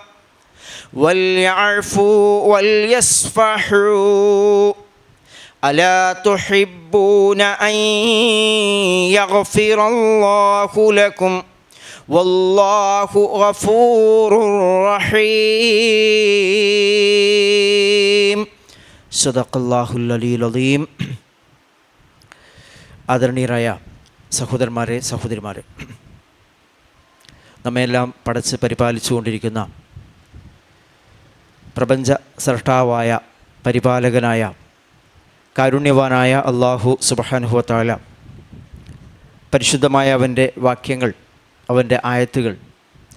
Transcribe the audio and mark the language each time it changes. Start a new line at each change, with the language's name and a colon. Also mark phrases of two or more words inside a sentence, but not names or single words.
Arabic: وليعفوا وليصفحوا ألا تحبون أن يغفر الله لكم والله غفور رحيم. صدق الله العلي العظيم.
Malayalam: ആദരണീയരായ സഹോദരന്മാരെ, സഹോദരിമാരെ, നമ്മെല്ലാം പടച്ച് പരിപാലിച്ചുകൊണ്ടിരിക്കുന്ന പ്രപഞ്ച സ്രഷ്ടാവായ പരിപാലകനായ കാരുണ്യവാനായ അല്ലാഹു
Arabic: سبحانه و تعالى
Malayalam: പരിശുദ്ധമായ അവൻ്റെ വാക്യങ്ങൾ, അവൻ്റെ ആയത്തുകൾ